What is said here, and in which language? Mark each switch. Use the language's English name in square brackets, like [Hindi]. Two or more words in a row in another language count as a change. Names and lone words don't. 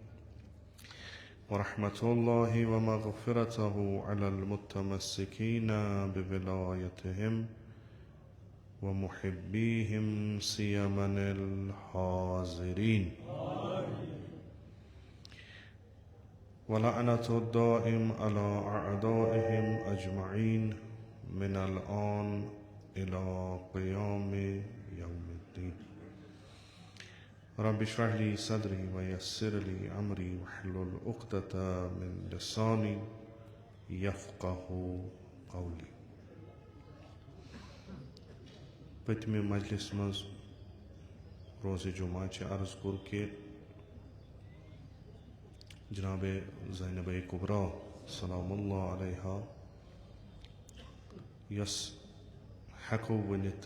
[Arabic] ورحمة الله ومغفرته على المتمسكين بولايتهم ومحبيهم سيما الحاضرين، ولعنة الدائم على أعدائهم أجمعين من الآن إلى قيام يوم الدين. رب اشرح لي صدري ويسر لي أمري واحلل عقدة من لساني يفقه قولي. [Kashmiri] पतमे मजलिस मज रोज़े जुमा अर्ज कोर कि जनाब ज़ैनब कुबरा सलामुल्लाह अलैहा यस हेको वनित